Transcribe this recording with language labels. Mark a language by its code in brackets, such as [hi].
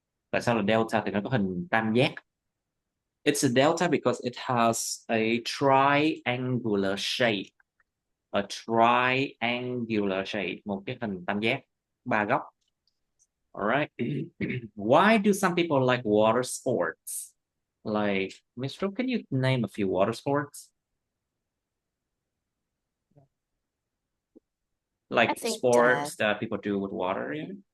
[vi] Tại sao là delta thì nó có hình tam giác? [en] It's a delta because it has a triangular shape. A triangular shape, [vi] một cái hình tam giác, ba góc. [en] All right. Why do some people like water sports? Like, Mr. Can you name a few water sports? Like sports that people do with water, yeah?